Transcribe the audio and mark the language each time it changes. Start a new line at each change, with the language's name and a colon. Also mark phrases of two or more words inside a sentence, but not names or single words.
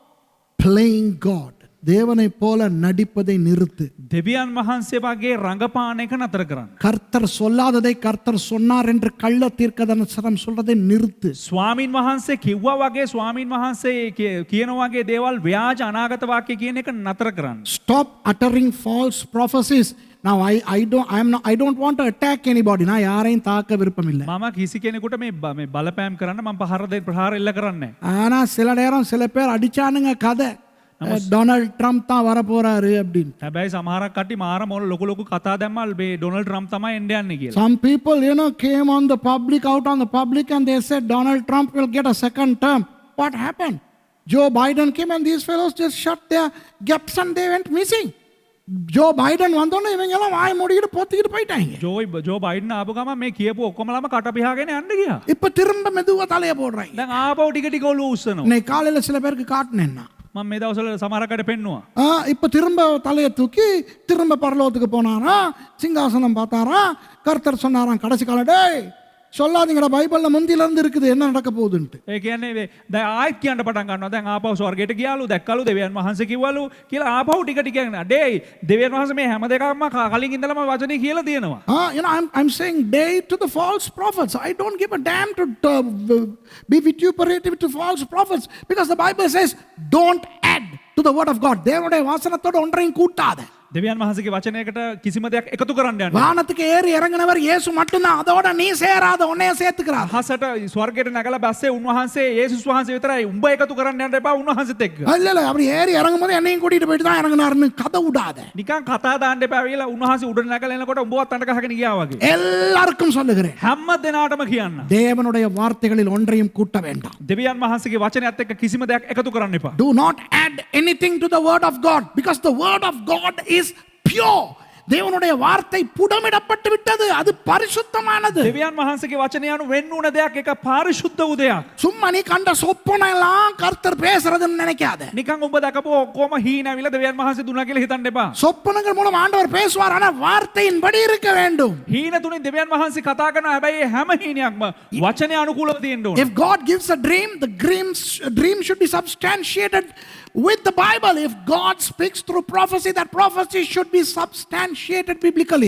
English: Stop playing God.
Tamil: தேவனைப் போல நடிப்பதை நிறுத்து.
Sinhala: දෙවියන් වහන්සේ වගේ රඟපාන එක නතර කරන්න.
Tamil: கர்த்தர் சொல்லாததை கர்த்தர் சொன்னார் என்று கள்ள தீர்க்கதரிசனம் சொல்றதை நிறுத்து.
Sinhala: ස්වාමින් වහන්සේ කිව්වා වගේ ස්වාමින් වහන්සේ කියන වගේ දේවල් ව්‍යාජ අනාගත වාක්‍ය කියන එක නතර කරන්න.
English: Stop uttering false prophecies. Now I don't want to attack anybody.
Tamil: நான் யாரையும் தாக்க விருப்பம் இல்லை.
Sinhala: මම කිසි කෙනෙකුට මේ බලපෑම් කරන්න මම ප්‍රහාර එල්ල කරන්නේ නැහැ.
Tamil: ஆனா சில நேரம் சில பேர் அடிச்சானுங்க கதை டொனால்ட் ட்ரம்ப் தான் வரப்போறாரு அப்படின்னு.
Sinhala: හැබැයි සමහරක් කට්ටිය මාර මොන ලොකු ලොකු කතා දැම්මල් මේ ඩොනල්ඩ් ට්‍රම්ප් තමයි එන්න යන්නේ කියලා.
English: Some people, came on the public, out on the public, and they said Donald Trump will get a second term. What happened? Joe Biden came and these fellows just shut their gaps and they went missing.
Tamil: Joe Biden வந்தோன்னே இவங்க எல்லாம் வாய் மூடிட்டு பொத்திக்கிட்டு போயிட்டாங்க.
Sinhala: ජෝ බයිඩන් ආපු ගමන් මේ කියපු ඔක්කොමලම කට පියාගෙන යන්න ගියා.
Tamil: இப்ப திரும்ப மெதுவா தலைய போடுறாங்க.
Sinhala: දැන් ආපහු ටික ටික ඔලුව උස්සනවා.
Tamil: இன்னைக்கு காலையில சில பேருக்கு காட்டினேன்னா
Sinhala: මම මේ දවස්වල සමහරකට පෙන්නුවා.
Tamil: இப்ப திரும்ப தலையை தூக்கி திரும்ப பரலோகத்துக்கு போனாரா, சிங்காசனம் பார்த்தாரா, கர்த்தர் சொன்னாராம் கடைசி காலம், டேய் சொல்லாதீங்கடா, பைபிள்ல முந்தில இருந்து இருக்குது என்ன நடக்க போகுதுன்ட்டு.
Sinhala: ඒ කියන්නේ දැන් ආයෙත් කියන්න පටන් ගන්නවා. දැන් ආපහු ස්වර්ගයට ගියාලු, දැක්කලු දෙවියන් වහන්සේ කිව්වලු කියලා ආපහු ටික ටික යනවා. ඩේයි දෙවියන් වහන්සේ මේ හැම දෙකක්ම කලින් ඉඳලම වචනේ කියලා තියෙනවා.
English: I'm saying day to the false prophets. I don't give a damn to be vituperative to false prophets because the Bible says don't add to the word of God.
Tamil: தேவனுடைய வசனத்தோட ஒன்றையும் கூட்டாத.
Sinhala: දෙවියන් වහන්සේගේ වචනයකට කිසිම දෙයක් එකතු කරන්න යන්න.
Tamil: வானத்துக்கு ஏறி இறங்கினவர் இயேசு மட்டும்தான். அதோட நீ சேராத, உன்னைய சேர்த்துக்கிறார்.
Sinhala: අහසට ස්වර්ගයට නැගලා බැස්සේ උන්වහන්සේ යේසුස් වහන්සේ විතරයි. උඹ එකතු කරන්න යන්න එපා උන්වහන්සේත් එක්ක.
Tamil: இல்ல அப்படி ஏறி இறங்கும் போது என்னையும் கூட்டிட்டு போயிட்டு தான் இறங்கினாருன்னு கதை விடாத.
Sinhala: නිකන් කතා දාන්න එපා කියලා උන්වහන්සේ උඩට නැගලා එනකොට උඹවත් අඬ ගහගෙන ගියා වගේ.
Tamil: எல்லாருக்கும் சொல்லுகிறேன்,
Sinhala: හැම දෙනාටම කියන්න.
Tamil: தேவனுடைய வார்த்தைகளில் ஒன்றையும் கூட்ட வேண்டாம்.
Sinhala: දෙවියන් වහන්සේගේ වචනයත් එක්ක කිසිම දෙයක් එකතු කරන්න එපා.
English: Do not add anything to the word of God because the word of God is pure.
Tamil: தேவனுடைய வார்த்தை புடமிடப்பட்டு விட்டது, அது பரிசுத்தமானது.
Sinhala: දෙවියන් වහන්සේගේ වචනය අනුව වෙන්න උන දෙයක් එක පාරිශුද්ධ වූ දෙයක්.
Tamil: சும்மா நீ கண்ட சொப்பனெல்லாம் கர்த்தர் பேசுறதுன்னு நினைக்காத.
Sinhala: නිකන් ඔබ දැකපු ඔක්කොම හීනවිලා දෙවියන් වහන්සේ දුන්නා කියලා හිතන්න එපා.
Tamil: சொப்பனங்கள் மூலம் ஆண்டவர் பேசுவார், ஆனா வார்த்தையின்படி இருக்க வேண்டும்.
Sinhala: හීන තුලින් දෙවියන් වහන්සේ කතා කරනවා. හැබැයි ඒ හැම හීනයක්ම වචනය අනුකූලව තියෙන්න ඕන.
English: If God gives a dream, the dream should be substantiated with the Bible. If God speaks through prophecy, that prophecy should be substantiated biblically.